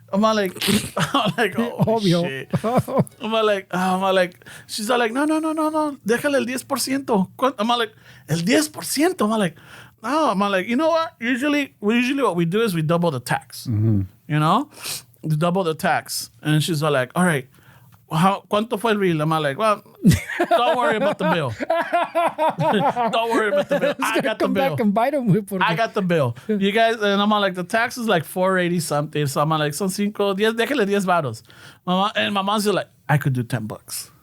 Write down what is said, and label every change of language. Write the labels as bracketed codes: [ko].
[en] I'm like, oh, [es] Obvio. [en] shit. I'm like, she's all like, [es] no, déjale el 10%. [en] I'm like, [es] el 10%? [en] I'm like, no, I'm like, you know what? Usually what we do is we double the tax. You know? We double the tax. And she's all like, all right, [es] ¿cuánto fue el [en] bill? I'm like, well, don't worry about the bill. Don't worry about the bill. I got the Come bill. back and bite him. I got the bill. You guys, and I'm like, the tax is like 480 something. So I'm like, [es] son 10, déjale 10 varos. [en] And my mom's just like, I could do $10.